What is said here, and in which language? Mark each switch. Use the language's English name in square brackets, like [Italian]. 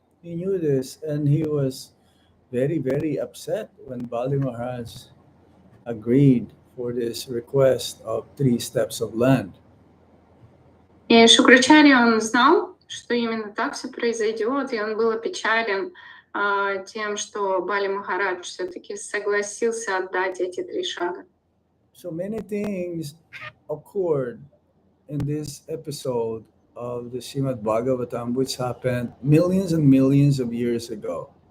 [English] He knew this, and he was very, very upset when Bali Maharaj agreed for this request of 3 steps of land. [Russian] И Шукрачарья, он знал, что именно так все произойдет, и он был опечален тем, что Бали Махарадж все-таки согласился отдать эти 3 шага. [English] So many things occurred in this episode of the Srimad Bhagavatam, which happened millions and millions of years ago.